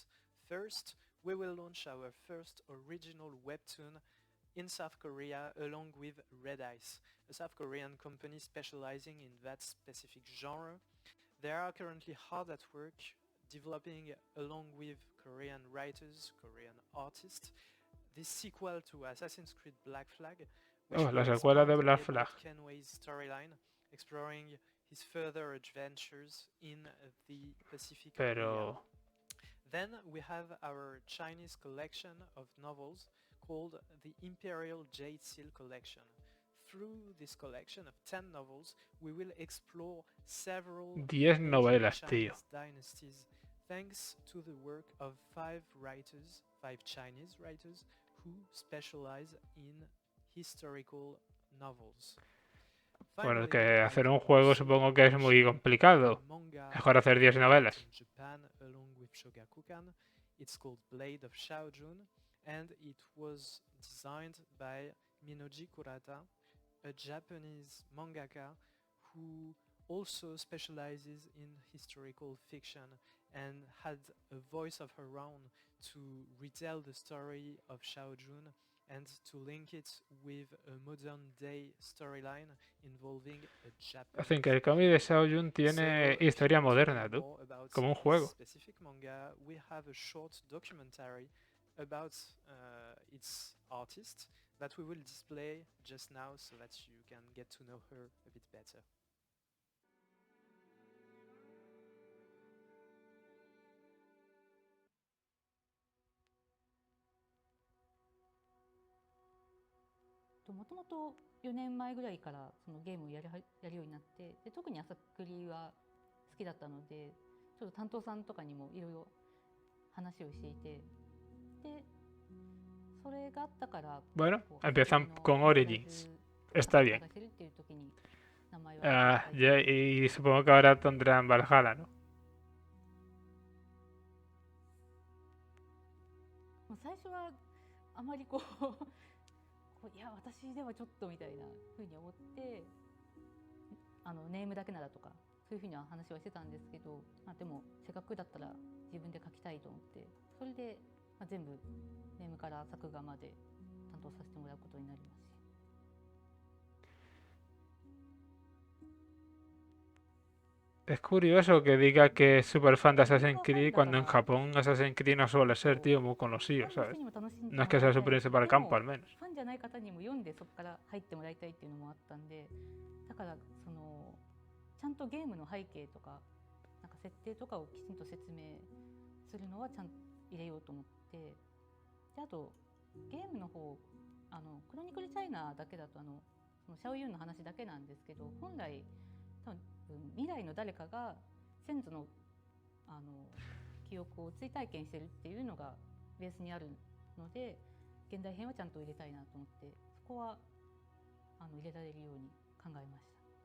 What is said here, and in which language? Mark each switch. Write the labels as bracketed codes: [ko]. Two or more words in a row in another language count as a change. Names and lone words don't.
[en] First, we will launch our first original webtoon in South Korea along with Red Ice, a South Korean company specializing in that specific genre. They are currently hard at work developing, along with Korean writers, Korean artists, this sequel to Assassin's Creed Black Flag, which [es] Oh, la [en] will [es] secuela de [en] expand Black Edward Flag. Kenway's storyline, exploring his further adventures in the Pacific Area. [es] Pero... [en] Then we have our Chinese collection of novels called the Imperial Jade Seal Collection. Through this collection of 10 novels, we will explore several [es] 10 novelas, tío. [en] Chinese dynasties, thanks to the work of 5 Chinese writers who specialize in historical novels. [es] Bueno, [en] Finally, [es] que [en] I [es] hacer [en] can [es] un juego [en] also [es] supongo que es muy [en] mention [es] complicado. [en] a manga [es] Mejor hacer 10 novelas. [en] in Japan along with Shogakukan. It's called Blade of Shaojun, and it was designed by Minoji Kurata, a Japanese mangaka who also specializes in historical fiction and had a voice of her own to retell the story of Shaojun and to link it with a modern day storyline involving a Japanese. [es] Hacen que el cómic de Shaojun tiene [en] So, if [es] historia [en] you want to [es] moderna, [en] know [es] tú. [en] more about [es] Como un [en] this [es] juego. [en] specific manga, we have a short documentary about its artist that we will display just now so that you can get to know her a bit better. [ja] ともともと4年前ぐらいからそのゲームをやるようになって、で特に朝栗は好きだったので、ちょっと担当さんとかにもいろいろ話をしていて、でそれがあったから [es] Bueno, [ja] こう [es] empiezan [ja] 朝栗の [es] con [ja] 探 [es] Origins. [ja] す [es] Está bien. [ja] 探せるっていう時に名前を [es] Ah, [ja] 挙げていただいて、 [es] y supongo que ahora tendrán Valhalla, ¿no? [ja] もう最初はあまりこういや私ではちょっとみたいなふうに思って、ネームだけならとかそういうふうな話はしてたんですけど、でもせっかくだったら自分で書きたいと思って、それで、全部ネームから作画まで担当させてもらうことになりました。 [es] Es curioso que diga que es súper fan de Assassin's Creed cuando en Japón Assassin's Creed no suele ser, tío, muy conocido, ¿sabes? No es que sea su principal campo, al menos. [ja] ファンじゃない方にも読んでそこから入ってもらいたいっていうのもあったんで、だからそのちゃんとゲームの背景とかなんか設定とかをきちんと説明するのはちゃんと入れようと思って、であとゲームの方クロニクルチャイナだけだとそのシャオユンの話だけなんですけど、本来多分未来の誰かが先祖の記憶を追体験してるっていうのがベースにあるので、現代編はちゃんと入れたいなと思って、そこは入れられるように考えました。